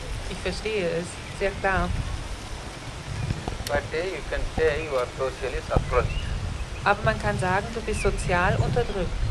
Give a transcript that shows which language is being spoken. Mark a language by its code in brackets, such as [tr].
[de] Ich verstehe es sehr klar. [en] But you can say you are socially suppressed. [de] Aber man kann sagen, du bist sozial unterdrückt.